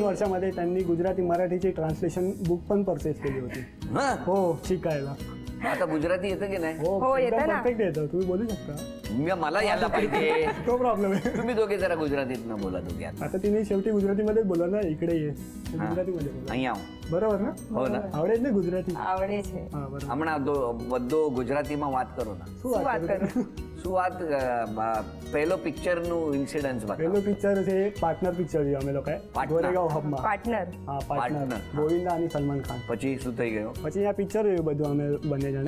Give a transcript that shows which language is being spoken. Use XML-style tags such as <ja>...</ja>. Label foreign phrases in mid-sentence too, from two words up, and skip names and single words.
<mr>वर्षामध्ये त्यांनी गुजराती मराठीची</mr> <en>translation book</en> <mr>पण परचेस केली होती. हा. हो शिकायला. आता गुजराती येतं की नाही? हो, येतं ना. परफेक्ट येतं, तुम्ही बोलू शकता. मला यायला पाहिजे. तो प्रॉब्लेम आहे. तुम्ही दोघे जरा गुजरातीत न बोला दोघे आता. आता तिने शेवटी गुजरातीमध्येच बोलला ना, इकडे ये गुजरातीमध्ये बोला.</mr> <gu>અહીં આવો.</gu> <mr>बरोबर ना? हो ना. आवडेल ना गुजराती?</mr> <gu>आवडे છે. હા બરાબર. હમણાં બધો ગુજરાતીમાં વાત કરો ના. શું શું વાત વાત કરું? શું વાત પહેલો પિક્ચરનું ઇન્સિડન્સ પહેલો બતાવો. પિક્ચર છે પાર્ટનર પિક્ચર જોયું અમે લોકોએ પાર્ટનર. ગોરેગાંવ હબમાં. पार्टनर. હા પાર્ટનર પાર્ટનર, હા. ગોવિંદા અને સલમાન ખાન. પછી શું થઈ ગયું? પછી અહીંયા પિક્ચર જોયું બધું અમે બંને જણે.</gu>